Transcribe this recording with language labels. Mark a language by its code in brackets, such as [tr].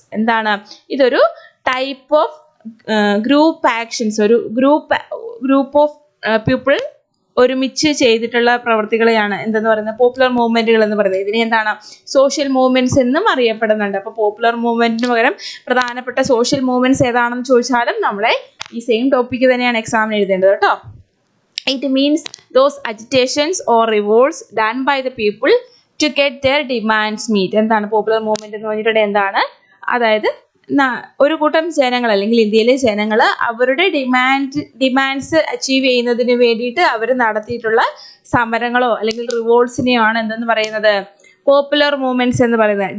[ml] എന്താണ്, ഇതൊരു type of group actions, ഒരു ഗ്രൂപ്പ് ഓഫ് പീപ്പിൾ ഒരുമിച്ച് ചെയ്തിട്ടുള്ള പ്രവർത്തികളെയാണ് എന്തെന്ന് പറയുന്നത്, പോപ്പുലർ മൂവ്മെന്റുകൾ എന്ന് പറയുന്നത്. ഇതിനെ എന്താണ്, സോഷ്യൽ മൂവ്മെന്റ്സ് എന്നും അറിയപ്പെടുന്നുണ്ട്. അപ്പോൾ പോപ്പുലർ മൂവ്മെന്റിന് പകരം പ്രധാനപ്പെട്ട സോഷ്യൽ മൂവ്മെന്റ്സ് ഏതാണെന്ന് ചോദിച്ചാലും നമ്മളെ ഈ സെയിം ടോപ്പിക്ക് തന്നെയാണ് എക്സാമിന് എഴുതേണ്ടത് കേട്ടോ. [en] It means those agitations or revolts done by the people to get their demands meet. [ml] എന്താണ് പോപ്പുലർ മൂവ്മെന്റ് എന്ന് പറഞ്ഞിട്ടുണ്ടെങ്കിൽ എന്താണ്, അതായത് ഒരു കൂട്ടം ജനങ്ങൾ അല്ലെങ്കിൽ ഇന്ത്യയിലെ ജനങ്ങൾ അവരുടെ ഡിമാൻഡ്സ് അച്ചീവ് ചെയ്യുന്നതിന് വേണ്ടിയിട്ട് അവർ നടത്തിയിട്ടുള്ള സമരങ്ങളോ അല്ലെങ്കിൽ റിവോൾട്ട്സിനെയോ ആണ് എന്തെന്ന് പറയുന്നത്, പോപ്പുലർ മൂവ്മെന്റ്സ് എന്ന് പറയുന്നത്.